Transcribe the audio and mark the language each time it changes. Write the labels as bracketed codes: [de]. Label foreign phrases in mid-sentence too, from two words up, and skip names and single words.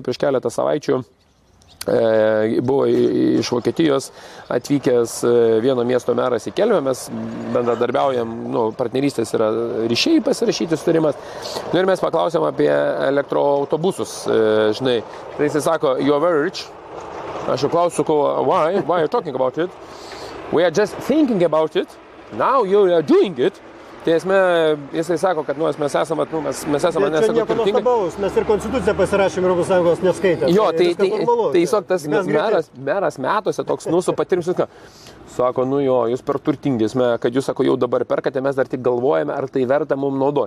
[lt] Prieš keletą savaičių buvo iš Vokietijos atvykęs vieno miesto meras į Kelmę, mes bendradarbiaujam, partnerystės yra ryšiai pasirašyti sutarimas. Ir mes paklausėm apie elektroautobusus, žinai. Tai jis sako, [en] you are very rich. [lt] Aš jau klausiu, [en] why are you talking about it? We are just thinking about it. Now you are doing it. [lt] Tai jisai sako, kad mes esame nesako turtingi. Mes ir konstituciją pasirašėm Europos Sąjungos neskaitę. Jo, tai tiesiog tas meras metuose toks su patirtis. Sako, jūs per turtingis, kad jūs, sako, jau dabar perkate, mes dar tik galvojame, ar tai verta mums naudoti.